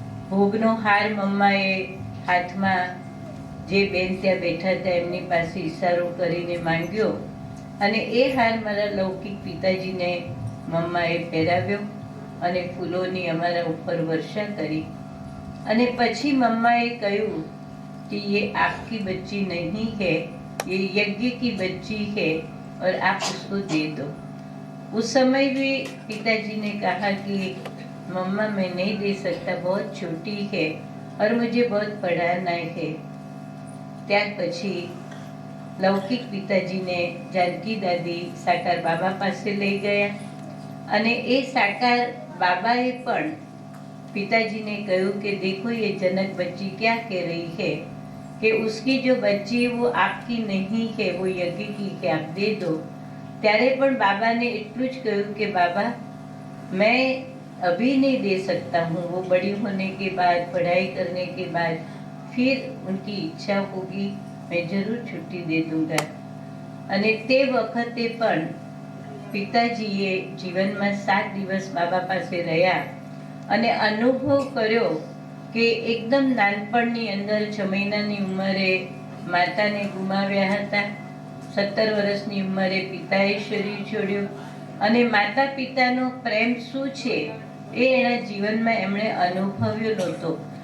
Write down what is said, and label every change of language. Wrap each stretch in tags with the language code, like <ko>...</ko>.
<gu>ભોગનો હાર મમ્માએ હાથમાં જે બેન ત્યાં બેઠા હતા એમની પાસે ઈશારો કરીને માંગ્યો અને એ હાર મારા લૌકિક પિતાજીને મમ્માએ પહેરાવ્યો અને ફૂલોની અમારા ઉપર વર્ષા કરી. અને પછી મમ્માએ કહ્યું</gu> <hi>कि ये आपकी बच्ची नहीं है, ये यज्ञ की बच्ची है और आप उसको दे दो. उस समय भी पिताजी ने कहा कि मम्मा मैं नहीं दे सकता, बहुत छोटी है और मुझे बहुत पढ़ाना है.</hi> <gu>ત્યાર પછી લૌકિક પિતાજીને જાનકી દાદી સાકાર બાબા પાસે લઈ ગયા અને એ સાકાર બાબાએ પણ</gu> <hi>पिताजी ने કહ્યું કે देखो ये जनक बच्ची क्या कह रही है कि उसकी जो बच्ची है वो आपकी नहीं है, वो यज्ञ की है, आप दे दो.</hi> <gu>ત્યારે પણ બાબાને એટલું જ કહ્યું કે</gu> <hi>બાબા मैं अभी नहीं दे सकता हूँ, वो बड़ी होने के बाद, पढ़ाई करने के बाद फिर उनकी इच्छा होगी, मैं जरूर छुट्टी दे दूंगा.</hi> <gu>અને તે વખતે પણ પિતાજીએ જીવનમાં 7 દિવસ બાબા પાસે રહ્યા અને અનુભવ કર્યો કે એકદમ નાનપણની અંદર 6 મહિનાની ઉંમરે માતાને ગુમાવ્યા હતા. 17 વર્ષની ઉંમરે પિતાએ શરીર છોડ્યું અને માતા પિતાનો પ્રેમ શું છે એ એના જીવનમાં એમણે અનુભવ્યો નહોતો.</gu>